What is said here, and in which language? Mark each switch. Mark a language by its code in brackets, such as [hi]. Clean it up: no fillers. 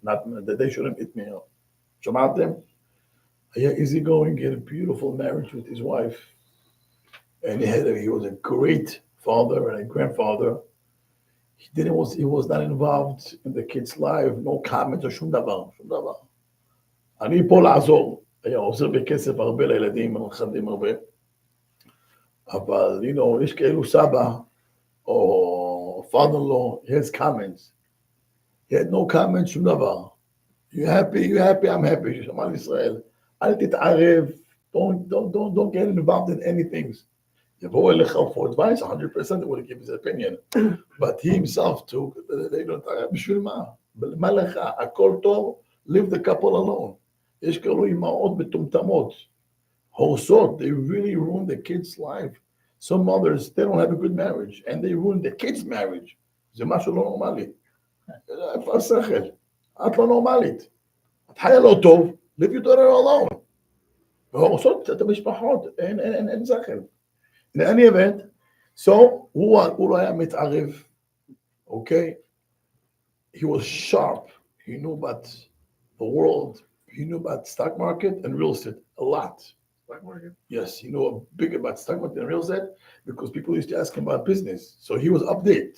[en] Not that they shouldn't hit me up. [he] שמעתם? היה [en] easy going, he had a beautiful marriage with his wife. And he was a great father and a grandfather. He was not involved in the kid's life, no comments or [he] שום דבר. אני פה לעזור. היה עוזר בכסף הרבה לילדים, הנכדים הרבה. אבל, יש כאלו סבא, [en] or father-in-law, he has comments. He had no comments, [he] שום דבר. [en] You happy, I'm happy. [he] שמע לישראל. אל תתערב. [en] Don't get involved in anything. [he] יבואו אליך [en] for advice, 100% he would give his opinion. But he himself too, they don't [he] תתערב. בשביל מה? מה לך? הכל טוב, [en] leave the couple alone. [he] יש כאלו אמהות מטומטמות. הורסות, [en] they really ruin the kid's life. Some mothers, they don't have a good marriage, and they ruin the kids' marriage. [he] זה משהו לא נורמלי. איפה השכל? את לא נורמלית. את חיה לא טוב, [en] leave your daughter alone. [he] והורסות את המשפחות, אין שכל. [en] In any event, so, [he] הוא לא היה מתערב, [en] okay? He was sharp. He knew about the world. He knew about stock market and real estate a lot. Stock market? Yes, he knew big about stock market and real estate because people used to ask him about business. So he was updated.